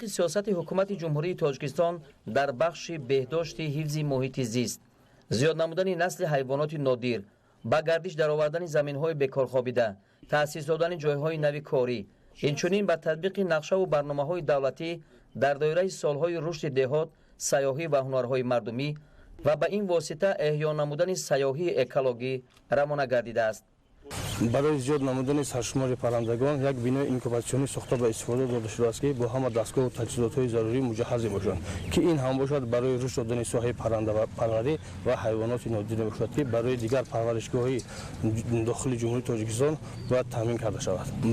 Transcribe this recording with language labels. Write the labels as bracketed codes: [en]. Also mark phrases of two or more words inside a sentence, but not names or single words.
[tg] сиёсати ҳукумати ҷумҳурии Тоҷикистон дар бахши беҳдошти ҳифзи муҳити зист, зиёд намудани насли ҳайвоноти нодир, ба гардиш даровардани заминҳои бекорхобида, таъсис додани ҷойҳои нави корӣ, инчунин ба татбиқи нақшаву барномаҳои давлатӣ дар доираи солҳои рушди деҳот, сайёҳӣ ва ҳунарҳои мардумӣ ва ба ин восита эҳё намудани сайёҳии экологӣ равона гардидааст. барои зиёд намудани саршумори паррандагон як бинои инкубатсионӣ сохта ба истифода дода шуда аст ки бо ҳама дастгоҳ ва таҷҳизотҳои зарурӣ муҷаҳҳаз бошанд ки ин ҳам бошад барои рушд додани соҳаи паранда ва парварӣ ва ҳайвоноти нодир бошад ки барои дигар парваришгоҳҳои дохили Ҷумҳурии Тоҷикистон бояд таъмин карда шавад.